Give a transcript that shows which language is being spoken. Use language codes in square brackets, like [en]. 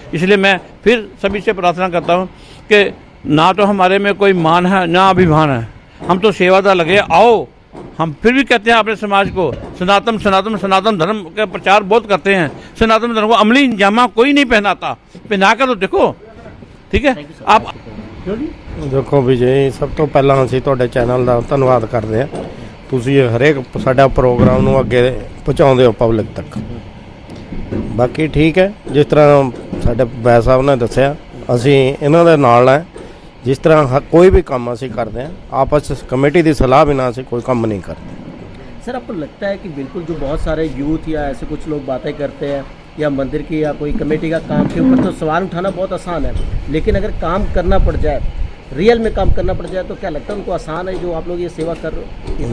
[hi] इसलिए मैं फिर सभी से प्रार्थना करता हूँ कि ना तो हमारे में कोई मान है ना अभिमान है, हम तो सेवादार लगे। आओ, हम फिर भी कहते हैं अपने समाज को सनातन सनातन सनातन धर्म का प्रचार बहुत करते हैं। सनातन धर्म को अमली जामा कोई नहीं पहनाता, पहना कर तो देखो, ठीक है। आप देखो विजय, सब तो पहला [pa] ਅਸੀਂ ਤੁਹਾਡੇ ਚੈਨਲ ਦਾ ਧੰਨਵਾਦ ਕਰਦੇ ਹਾਂ। ਤੁਸੀਂ ਹਰੇਕ ਸਾਡਾ ਪ੍ਰੋਗਰਾਮ ਨੂੰ ਅੱਗੇ ਪਹੁੰਚਾਉਂਦੇ ਹੋ ਪਬਲਿਕ ਤੱਕ। ਬਾਕੀ ਠੀਕ ਹੈ, ਜਿਸ ਤਰ੍ਹਾਂ ਸਾਡੇ ਵੈਦ ਸਾਹਿਬ ਨੇ ਦੱਸਿਆ, ਅਸੀਂ ਇਹਨਾਂ ਦੇ ਨਾਲ ਹੈ। [hi] जिस तरह कोई भी काम [pa] ਅਸੀਂ ਕਰਦੇ [hi] हैं, आपस कमेटी की सलाह बिना ਅਸੀਂ कोई काम नहीं करते। सर, आपको लगता है कि बिल्कुल जो बहुत सारे यूथ या ऐसे कुछ लोग बातें करते हैं या मंदिर की या कोई कमेटी का काम के ऊपर तो सवाल उठाना बहुत आसान है, लेकिन अगर काम करना पड़ जाए, रियल में काम करना पड़ जाए, तो क्या लगता है उनको आसान है जो आप लोग ये सेवा कर रहे हो?